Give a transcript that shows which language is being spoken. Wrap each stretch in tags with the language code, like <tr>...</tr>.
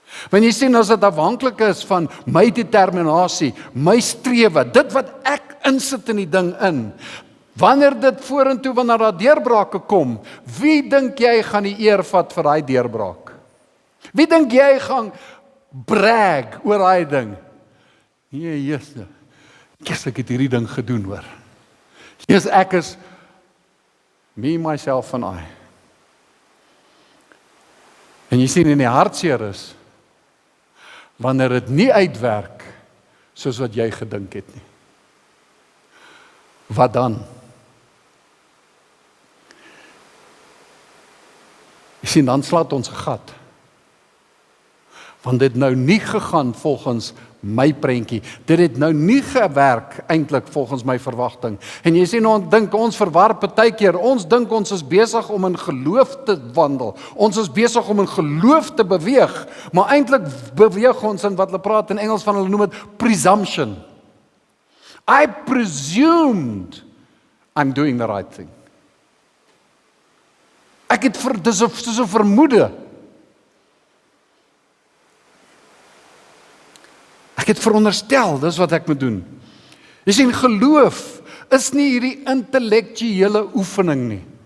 <af>Want jy sien, as dit afhanklik is van my determinasie, my strewe, dit wat ek insit in die ding in, wanneer dit vorentoe, wanneer daar deurbrake kom, wie dink jy gaan die eer vat vir daai deurbraak? Wie dink jy gaan brag oor daai ding? Nee, Jesus, ek het hierdie ding gedoen, hoor. Jesus, ek is</af> <en>me, myself and I.</en> <af>En jy sien, in die hartseer is, wanneer dit nie uitwerk, soos wat jy gedink het nie. Wat dan? Jy sien, dan slaat ons 'n gat. Want dit nou nie gegaan volgens my prentjie. Dit het nou nie gewerk eintlik volgens my verwagting. En jy sien, ons dink, ons verwar partykeer, ons dink ons is besig om in geloof te wandel. Ons is besig om in geloof te beweeg, maar eintlik beweeg ons in wat hulle praat in Engels van, hulle noem dit presumption.</af> <en>I presumed I'm doing the right thing.</en> <af>Ek het dis soos 'n vermoede. Ek het veronderstel, dis wat ek moet doen. Jy sien, geloof is nie hierdie intellektuele oefening nie.</af>